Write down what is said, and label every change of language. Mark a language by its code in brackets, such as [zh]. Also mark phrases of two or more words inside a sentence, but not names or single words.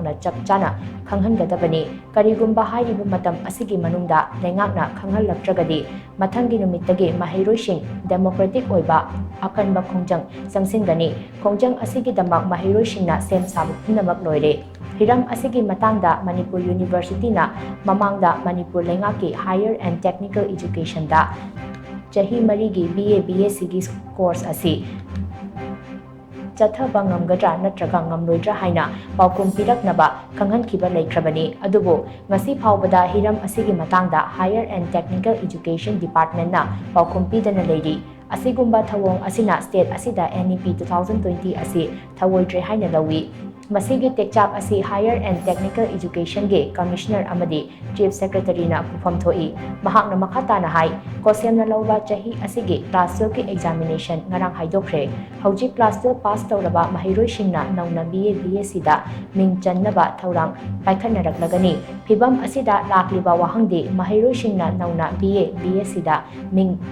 [mni] na chap chana khanghangadabani karigumba hairiba matam asigi manungda lengak na khanghanlatragadi mathangi numittagi mahiroising democratic oiba akanba khongjang changshillagani khongjang asigi damak mahiroisingna sem sabu punamak loire hiram asigi matangda Manipur University na mamangda Manipur lengaki [en] higher and technical education [mni] da chahi mari gi BA BSc gi course asi chathaba ngamgadra nattraga ngamloidra haina paukum piraknaba khanghankhiba leikrabani adubo ngasi phawbada hiram asigi matangda [en] higher and technical education department [mni] na paukum pidana leiri asigumba thawong asina state asida NEP 2020 asi thawoidre haina lawi masigi tekchap asi higher [en] and technical education [mni] ge commissioner amadi [en] chief secretary [mni] na pufam thoi mahakna makhata na hai kosem na lawba chahi asigi class 12 ki examination ngarang haidokre hauji class 12 pass tawraba mahiroi singna nauna BA BSc da ming channaba thorang paikhanaraklagani phibam asida lakliba wahangde mahiroi singna nauna BA BSc da ming